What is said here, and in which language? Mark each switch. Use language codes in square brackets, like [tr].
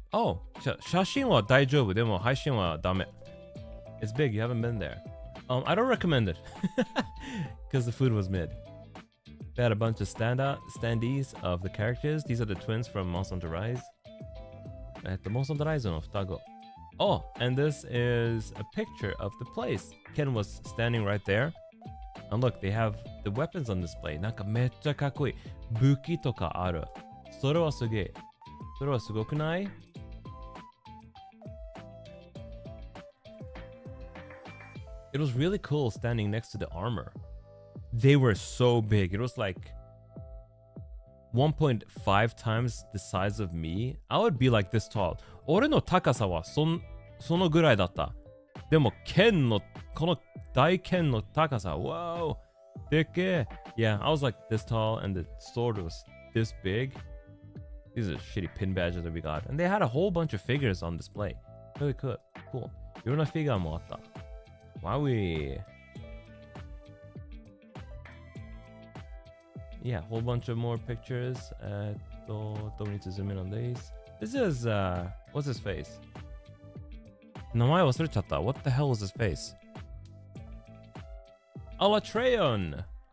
[ja] Oh, 写真は大丈夫。でも配信はダメ。 [en] It's big, you haven't been there. I don't recommend it. Because the food was mid. They had a bunch of standees of the characters. These are the twins from Monster Hunter Rise. [ja] Monster Hunter Rise の双子。 [en] Oh, and this is a picture of the place. Ken was standing right there. And look, they have the weapons on display. [ja] なんかめっちゃかっこいい。武器とかある。それはすげえ。それはすごくない？ [en] It was really cool standing next to the armor. They were so big. It was like 1.5 times the size of me. I would be like this tall. [ja] 俺の高さはそのぐらいだった。でも剣のこの大剣の高さ、wow! でっけえ。 [en] Yeah, I was like this tall and the sword was this big. These are shitty pin badges that we got. And they had a whole bunch of figures on display. Really cool. [ja] いろんなフィギュアもあった。Wowie! [en] yeah, whole bunch of more pictures. どうにzoom in on these. This is, what's his face? [ja] 名前忘れちゃった。 [en] What the hell was his face? Alatreon!